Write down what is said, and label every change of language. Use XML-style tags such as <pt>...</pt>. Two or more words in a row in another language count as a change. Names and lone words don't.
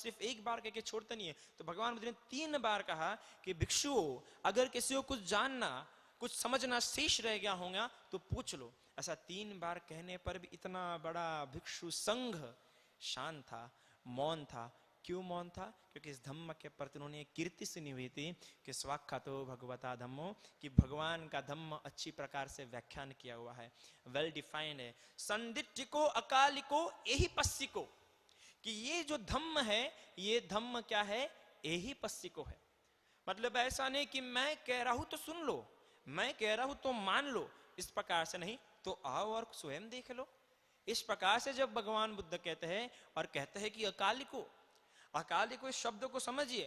<hi>सिर्फ एक बार कह के छोड़ते नहीं है। तो भगवान बुद्ध ने 3 बार कहा कि भिक्षुओं, अगर किसी को कुछ जानना, कुछ समझना शेष रह गया होगा तो पूछ लो। ऐसा 3 बार कहने पर भी इतना बड़ा भिक्षु संघ शांत था, मौन था। क्यों मौन था? क्योंकि इस धम्म के प्रति उन्होंने कीर्ति सुनी हुई थी कि</hi> <pi>स्वाख्यातो भगवता धम्मो,</pi> <hi>कि भगवान का धम्म अच्छी प्रकार से व्याख्यान किया हुआ है,</hi> <en>well defined</en> <hi>है।</hi> <pi>संदिट्ठिको अकालिको एहि पस्सिको,</pi> <hi>कि ये जो धम्म है, ये धम्म क्या है?</hi> <pi>एहि पस्सिको</pi> <hi>है। मतलब ऐसा नहीं कि मैं कह रहा हूं तो सुन लो, मैं कह रहा हूं तो मान लो, इस प्रकार से नहीं। तो आओ और स्वयं देख लो। इस प्रकार से जब भगवान बुद्ध कहते हैं और कहते हैं कि</hi> <pi>अकालिको, अकालिको,</pi> <hi>इस शब्द को समझिए।</hi>